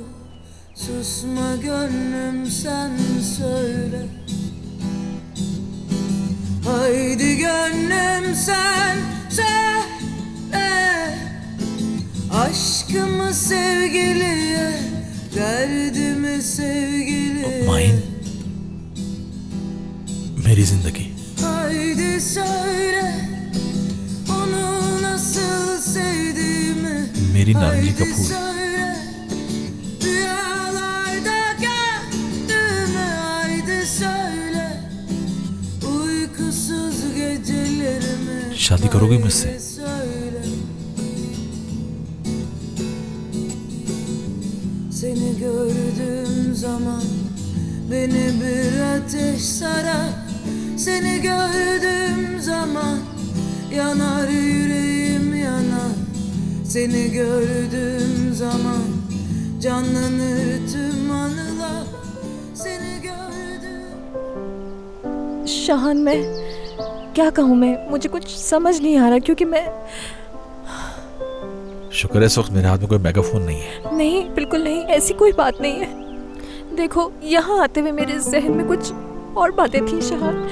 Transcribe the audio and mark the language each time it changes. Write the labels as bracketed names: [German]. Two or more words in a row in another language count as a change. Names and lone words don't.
[Turkish] Susma gönlüm sen söyle. Haydi gönlüm sen söyle. Aşkımı sevgiliye, derdimi sevgiliye. [Hindi] माहिन, मेरी जिंदगी। [Turkish] Haydi söyle onu nasıl sevdiğimi. [Hindi] मेरी नारंगी का [Turkish] Haydi [Hindi] फूल। [Turkish] söyle rüyalarda gördüğümü. Haydi söyle uykusuz gecelerimi. [Hindi] शादी करोगी मुझसे? [Turkish] Haydi söyle. Seni gördüğüm zaman beni bir ateş sarar. Seni gördüğüm zaman yanar yüreğim yanar. Seni gördüğüm zaman canlanır tüm anılar. Seni gördüğüm... [Hindi] शान, मैं क्या कहूँ? मैं मुझे कुछ समझ नहीं आ रहा, क्योंकि मैं शुक्र है इस वक्त मेरे हाथ में कोई मेगाफोन नहीं है। नहीं, बिल्कुल नहीं, ऐसी कोई बात नहीं है। देखो, यहाँ आते हुए मेरे जहन में कुछ और बातें थी शान।